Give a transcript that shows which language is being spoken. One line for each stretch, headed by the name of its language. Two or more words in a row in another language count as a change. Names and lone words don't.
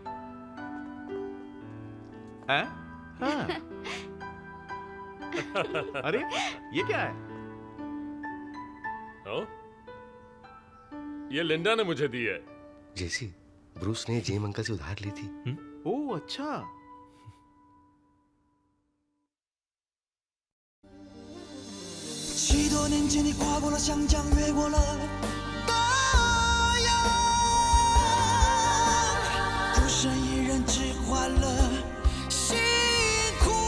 Hindi: हैं? हाँ। अरे ये क्या है? ओ? ये लिंडा ने मुझे दी है। जेसी, ब्रूस ने जेम अंकल से उधार ली थी। ओह अच्छा।
Chinese: 许多年前，你跨过了湘江，越过了大洋，孤身一人，只换了辛苦。